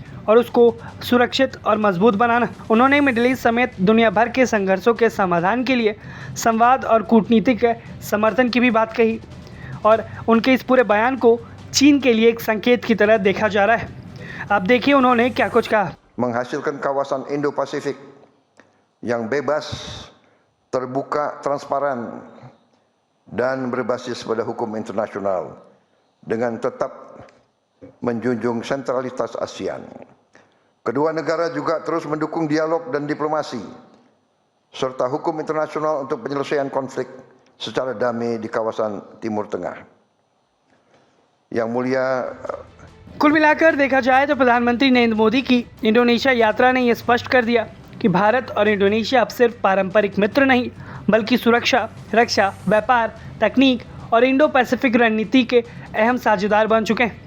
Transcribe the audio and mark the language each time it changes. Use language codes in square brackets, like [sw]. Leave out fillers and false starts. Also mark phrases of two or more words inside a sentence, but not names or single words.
[hi] और उसको सुरक्षित और मजबूत बनाना। उन्होंने मिडिल ईस्ट समेत दुनिया भर के संघर्षों के समाधान के लिए संवाद और कूटनीतिक समर्थन की भी बात कही और उनके इस पूरे बयान को चीन के लिए एक संकेत की तरह देखा जा रहा है। अब देखिए उन्होंने क्या कुछ कहा। [id] menghasilkan kawasan Indo-Pasifik yang bebas, terbuka, transparan, dan berbasis pada hukum internasional dengan tetap menjunjung sentralitas ASEAN. Kedua negara juga terus mendukung dialog dan diplomasi serta hukum internasional untuk penyelesaian konflik secara damai di kawasan Timur Tengah. Yang mulia, [hi] कुल मिलाकर देखा जाए तो प्रधानमंत्री नरेंद्र मोदी की इंडोनेशिया यात्रा ने यह स्पष्ट कर दिया कि भारत और इंडोनेशिया अब सिर्फ पारंपरिक मित्र नहीं बल्कि सुरक्षा, रक्षा, व्यापार, तकनीक और इंडो पैसिफिक रणनीति के अहम साझेदार बन चुके हैं।